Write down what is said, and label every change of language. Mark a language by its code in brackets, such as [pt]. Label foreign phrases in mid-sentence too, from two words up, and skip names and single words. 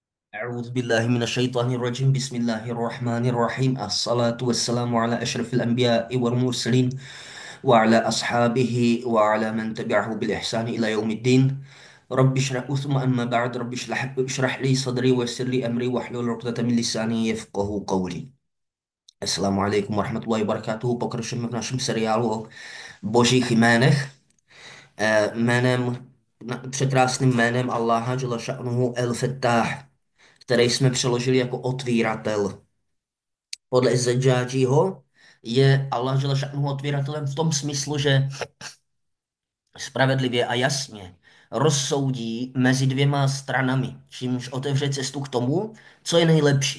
[ar] أعوذ بالله من الشيطان الرجيم بسم الله الرحمن الرحيم الصلاة والسلام على أشرف الأنبياء والمرسلين وعلى أصحابه وعلى من تبعه بالإحسان إلى يوم الدين رب اشرح ثم أما بعد رب اشرح لي صدري ويسر لي أمري واحلل عقدة من لساني يفقه قولي. السلام عليكم ورحمة الله وبركاته. [cs] Pokračujeme v našem seriálu o božích jménech. Překrásným jménem Allaha [ar] جل شأنه [cs] El-Fattah, který jsme přeložili jako otvíratel. Podle Zedžáčího je Allah [ar] جل شأنه [cs] otvíratelem v tom smyslu, že spravedlivě a jasně rozsoudí mezi dvěma stranami, čímž otevře cestu k tomu, co je nejlepší.